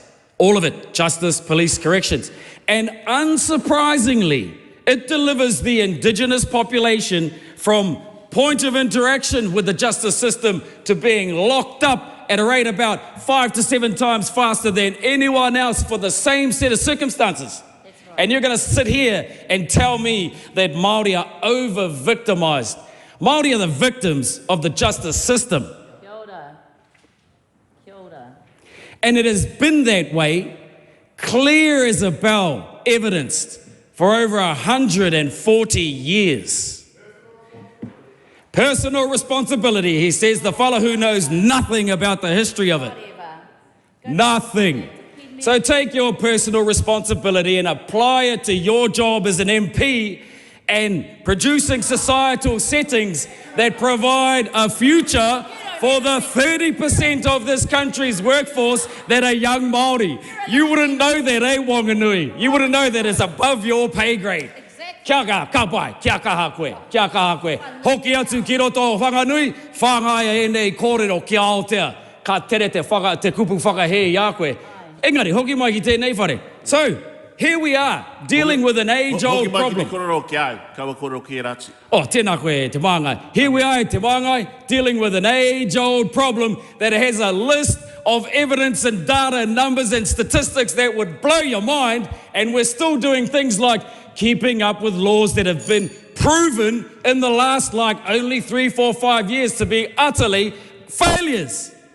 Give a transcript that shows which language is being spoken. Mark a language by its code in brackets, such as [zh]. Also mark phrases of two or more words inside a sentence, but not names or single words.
[en] All of it, justice, police, corrections. And unsurprisingly, it delivers the Indigenous population from point of interaction with the justice system to being locked up at a rate about 5 to 7 times faster than anyone else for the same set of circumstances. Right. And you're going to sit here and tell me that Māori are over-victimised. Māori are the victims of the justice system. [mi] Kia ora. Kia ora. [en] And it has been that way, clear as a bell, evidenced for over 140 years. Personal responsibility, he says, the fella who knows nothing about the history of it. Nothing. So take your personal responsibility and apply it to your job as an MP and producing societal settings that provide a future for the 30% of this country's workforce that are young Māori. You wouldn't know that, eh, Wanganui? You wouldn't know that it's above your pay grade. [mi] Kia pai, kia kaha koe, kia kaha koe. Hoki atu ki roto o whanganui, whangaia e nei kōrero ki Aotea, ka tere te kupu whakahe i a koe. Engari, hoki mai ki tēnei whare. [en] So, here we are, dealing with an age-old problem. [mi] Oh, tēnā koe te māngai. [en] Here we are, [mi] te māngai, [en] dealing with an age-old problem that has a list of evidence and data and numbers and statistics that would blow your mind, and we're still doing things like keeping up with laws that have been proven in the last, only 3, 4, 5 years to be utterly failures.